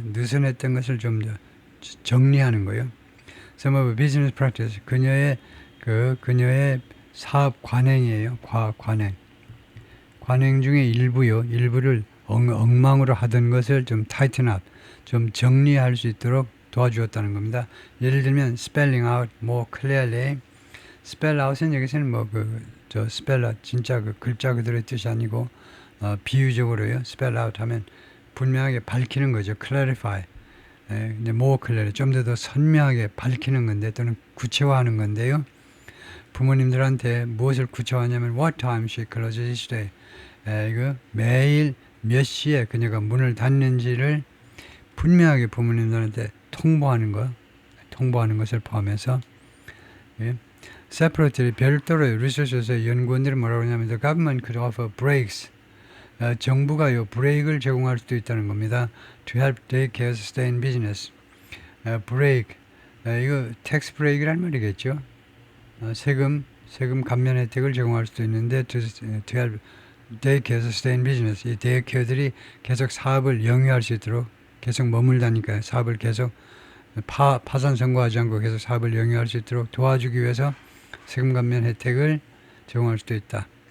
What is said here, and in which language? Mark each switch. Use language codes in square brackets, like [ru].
[ko] 느슨했던 것을 좀 더 정리하는 거예요. [en] Some of her business practices. [ko] 그녀의 그녀의 사업 관행이에요. 관행. 관행 중에 일부요. 일부를 엉망으로 하던 것을 좀 [en] tighten up, [ko] 좀 정리할 수 있도록 도와주었다는 겁니다. 예를 들면 [en] spelling out more clearly. [ko] spell out은 여기서는 spell out 진짜 그 글자 그대로의 뜻이 아니고 비유적으로요. spell out 하면 분명하게 밝히는 거죠. [en] clarify. [ko] 이제 [en] more clearly [ko] 좀 더 선명하게 밝히는 건데 또는 구체화하는 건데요. 부모님들한테 무엇을 구체화하냐면 [en] what time she closes each day. [ko] 이거 매일 몇 시에 그녀가 문을 닫는지를 분명하게 부모님들한테 통보하는 것을 포함해서 [en] separately [ko] 별도로 리서치에서 연구원들이 뭐라고 하냐면 [en] the government could offer breaks. [ko] 정부가요 브레이크를 제공할 수도 있다는 겁니다. [en] To help daycares stay in business. [ko] break 이거 tax break이란 말이겠죠. 세금 감면 혜택을 제공할 수도 있는데 [en] to help daycares stay in business. [ko] 이 데이케어들이 계속 사업을 영위할 수 있도록 계속 머물다니까요. 사업을 계속 파산 선고하지 않고 계속 사업을 영위할 수 있도록 도와주기 위해서 세금 감면 혜택을 제공할 수도 있다.